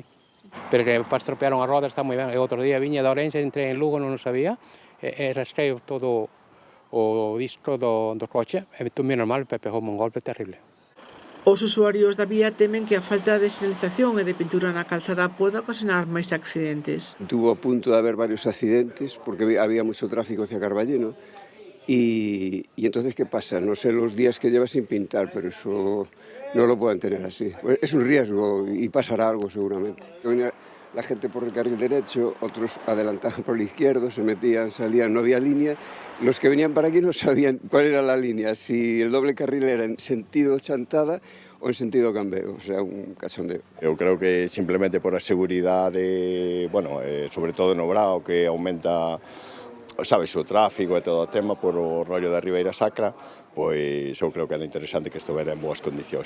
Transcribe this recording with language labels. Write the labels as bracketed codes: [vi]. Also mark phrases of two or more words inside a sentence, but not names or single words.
[gl] Pero que para estropear unha roda está moi ben. E outro día viña de Ourense, entrei en Lugo, non o sabía, e rastrei todo o disco do coche, e tomei normal, e pegoume un golpe terrible. Os usuarios da vía temen que a falta de sinalización e de pintura na calzada poda ocasionar máis accidentes. [es] Tuvo a punto de haber varios accidentes porque había mucho tráfico hacia Carballino y entonces ¿qué pasa? No sé los días que lleva sin pintar, pero eso no lo pueden tener así. Es un riesgo y pasará algo seguramente. Venía la gente por el carril derecho, otros adelantaban por el izquierdo, se metían, salían, no había línea. Los que venían para aquí no sabían cuál era la línea, si el doble carril era en sentido chantada o en sentido cambio, o sea, un cachondeo. [gl] Eu creo que simplemente por a seguridade, sobre todo no Brao, que aumenta, sabes, o tráfico e todo o tema por o rollo da Ribeira Sacra, pois eu creo que era interesante que estivera en boas condicións.